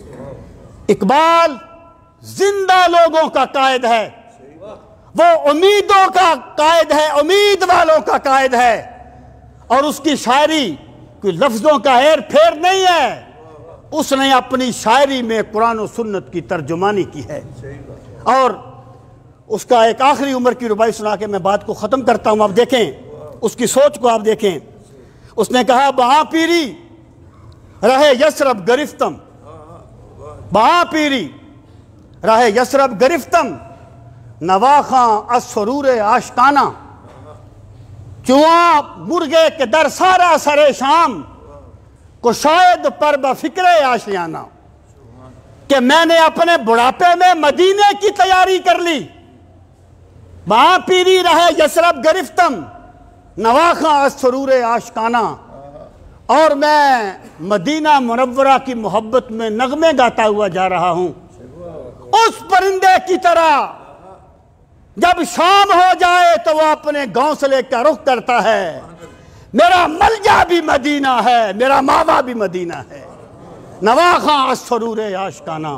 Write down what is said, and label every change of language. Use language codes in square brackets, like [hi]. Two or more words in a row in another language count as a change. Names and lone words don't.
[ur] اقبال زندہ لوگوں کا قائد ہے، وہ امیدوں کا قائد ہے، امید والوں کا قائد ہے، اور اس کی شاعری کوئی لفظوں کا ہیر پھیر نہیں ہے، اس نے اپنی شاعری میں قرآن و سنت کی ترجمانی کی ہے۔ اور اس کا ایک آخری عمر کی ربائی سنا کے میں بات کو ختم کرتا ہوں۔ آپ دیکھیں اس کی سوچ کو، آپ دیکھیں۔ اس نے کہا [fa] بہاں پیری رہے یسرب گرفتم، بہاں پیری رہے یسرب گرفتم، نواخاں از سرور آشکانہ، چواں مرغے کے در سارا سر شام، کو شاید پر بفکر آشیانہ، [ur] کہ میں نے اپنے بڑھاپے میں مدینے کی تیاری کر لی۔ [fa] وہاں پیری رہے یسرب گرفتم، نواخاں از سرور آشکانہ، [ur] اور میں مدینہ منورہ کی محبت میں نغمے گاتا ہوا جا رہا ہوں، اس پرندے کی طرح جب شام ہو جائے تو وہ اپنے گھونسلے کا رخ کرتا ہے۔ میرا ملجا بھی مدینہ ہے، میرا ماوا بھی مدینہ ہے، [fa] نواخاں از سرور آشکانہ۔